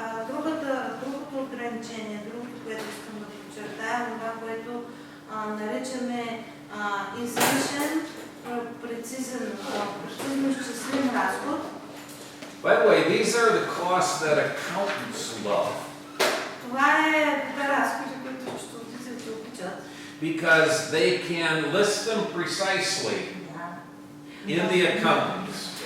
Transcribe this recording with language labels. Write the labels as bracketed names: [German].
[Bulgarian] Другото ограничение, другото, което искам да подчертая, това, което наричаме излишен, прецизно изчислим разход. [English] By the way, these are the costs that accountants love. [Bulgarian] Това е разходи, които счетоводителите обичат. [English] Because they can list them precisely in the accountants.